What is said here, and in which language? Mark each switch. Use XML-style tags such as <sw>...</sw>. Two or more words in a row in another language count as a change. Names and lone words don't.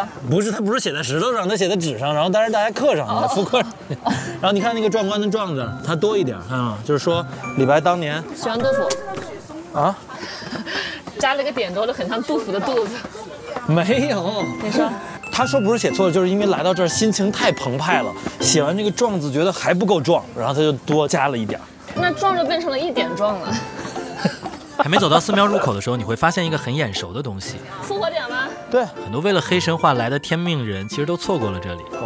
<zh>不是，他不是寫在石頭上，他寫在紙上，然後但是大家刻上了，复刻上。然后你看那个壮觀的壯字，它多一點，看啊，就是說李白當年喜歡杜甫啊，加了個點多的，很像杜甫的肚子。沒有，你說。他說不是寫錯了，就是因為來到這兒心情太澎湃了，寫完這個壯字覺得還不夠壯，然後他就多加了一點。那壯就變成了1點壯了。還沒走到寺廟入口的時候，你會發現一個很眼熟的東西。復活點嗎？對，很多為了黑神話來的天命人，其實都錯過了這裡。</zh>